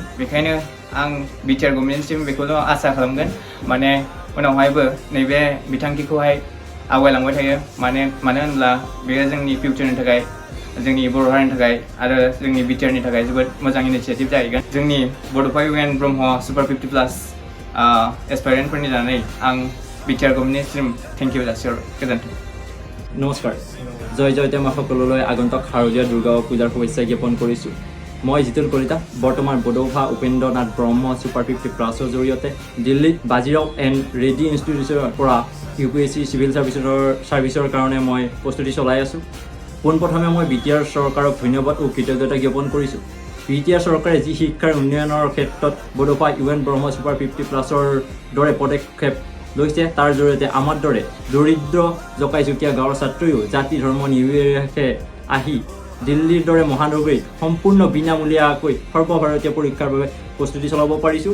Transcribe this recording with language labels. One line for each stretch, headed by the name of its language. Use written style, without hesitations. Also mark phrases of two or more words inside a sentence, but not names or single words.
Bodo: बेखायनो आं बिटिआर गभर्नमेन्टसिम बेखौल' आसा खालामगोन माने उनावहायबो नैबे बिथांखिखौहाय आवगायलांबाय थायो। मानो होनब्ला बेयो जोंनि फिउचारनि थाखाय, जोंनि बर' हारिनि थाखाय आरो जोंनि बिटिआरनि थाखाय जोबोद मोजां इनिशिएटिभ जाहैगोन। जोंनि बड'फा इउएन ब्रह्म सुपार 50+ एसपायरेन्टफोरनि जानानै आं बिटिआर गभर्नमेन्टसिम
English: thank you
Bodo: जासिहरो। गोजोन्थों।
Assamese: নমস্কাৰ, জয় জয়তে সকললৈ আগন্তুক শাৰদীয় দুৰ্গা পূজাৰ শুভেচ্ছা জ্ঞাপন কৰিছোঁ। মই জিতুল কলিতা বৰ্তমান বডৌফা উপেন্দ্ৰনাথ ব্ৰহ্ম সুপাৰ 50+ জৰিয়তে দিল্লীত বাজিৰাও এণ্ড ৰেড্ডি ইনষ্টিটিউটৰ পৰা यूपीएससी
English: civil serviceৰ
Assamese: কাৰণে মই প্ৰস্তুতি চলাই আছোঁ। পোনপ্ৰথমে মই বিটিআৰ চৰকাৰক ধন্যবাদ ও কৃতজ্ঞতা জ্ঞাপন কৰিছোঁ। বিটিআৰ চৰকাৰে যি শিক্ষাৰ উন্নয়নৰ ক্ষেত্ৰত বডৌফা ইউএন ব্ৰহ্ম সুপাৰ 50+ৰ দৰে পদক্ষেপ লৈছে তাৰ জৰিয়তে আমাৰ দৰে দৰিদ্ৰ জকাইচুকীয়া গাঁৱৰ ছাত্ৰয়ো জাতি ধৰ্ম নিৰ্বিশেষে আহি দিল্লীৰ দৰে মহানগৰীত সম্পূৰ্ণ বিনামূলীয়াকৈ সৰ্বভাৰতীয় পৰীক্ষাৰ বাবে প্ৰস্তুতি চলাব পাৰিছোঁ।